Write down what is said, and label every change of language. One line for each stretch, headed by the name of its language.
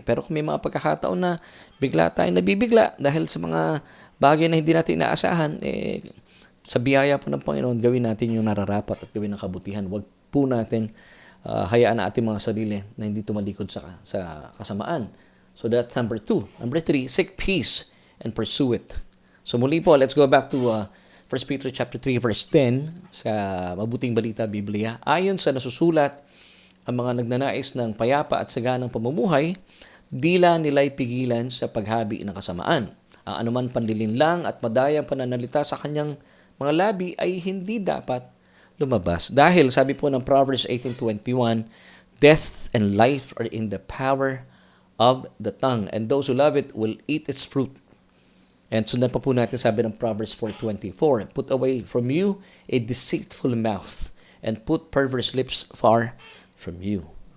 Filipino: Pero kung may mga pagkakataon na bigla tayo nabibigla dahil sa mga bagay na hindi natin inaasahan, sa biyaya po ng Panginoon, gawin natin yung nararapat at gawin ng kabutihan. Huwag po natin hayaan na ating mga sarili na hindi tumalikod sa kasamaan.
English: So that's number 2. Number 3, seek peace and pursue it. So
Filipino: muli po,
English: let's go back to 1 Peter chapter 3 verse 10 sa Mabuting Balita Biblia.
Filipino: Ayon sa nasusulat, ang mga nagnanais ng payapa at saganang pamumuhay, dila nila'y pigilan sa paghabi ng kasamaan. Ang anuman panlilinlang at madayang pananalita sa kanyang mga labi ay hindi dapat lumabas. Dahil sabi po ng
English: Proverbs 18:21, death and life are in the power of the tongue, and those who love it will eat its fruit. And
Filipino: sundan pa po natin sabi ng
English: Proverbs 4:24, put away from you a deceitful mouth, and put perverse lips far from you.